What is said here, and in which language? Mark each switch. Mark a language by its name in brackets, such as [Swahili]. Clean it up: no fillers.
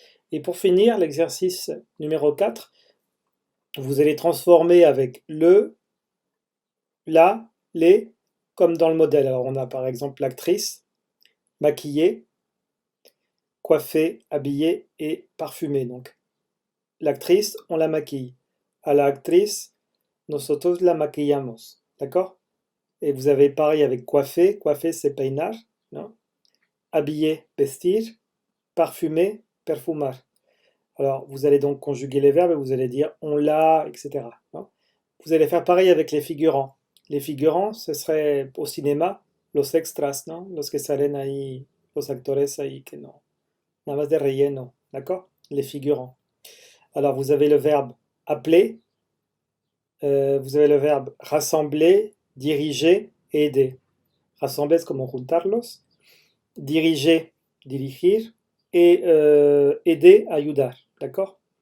[French] Et pour finir, l'exercice numéro 4, vous allez transformer avec le, la, les, comme dans le modèle. Alors on a par exemple l'actrice, maquillée, coiffée, habillée et parfumée. Donc l'actrice, on la maquille. [Spanish] A la actriz, nosotros la maquillamos. [French] D'accord? Et vous avez pareil avec coiffer. Coiffer, c'est peinar. Non? Habiller, vestir. Parfumer, perfumar. Alors, vous allez donc conjuguer les verbes et vous allez dire on l'a, etc. Non? Vous allez faire pareil avec les figurants. Les figurants, ce serait au cinéma, [Spanish] los extras, ¿no? Los que salen ahí, los actores ahí que no. Nada más de relleno, d'accord? Les figurants. [French] Alors, vous avez le verbe appeler, vous avez le verbe rassembler, diriger et aider. [Spanish] Rassembler es como juntarlos, diriger, dirigir, et aider, ayudar, d'accord?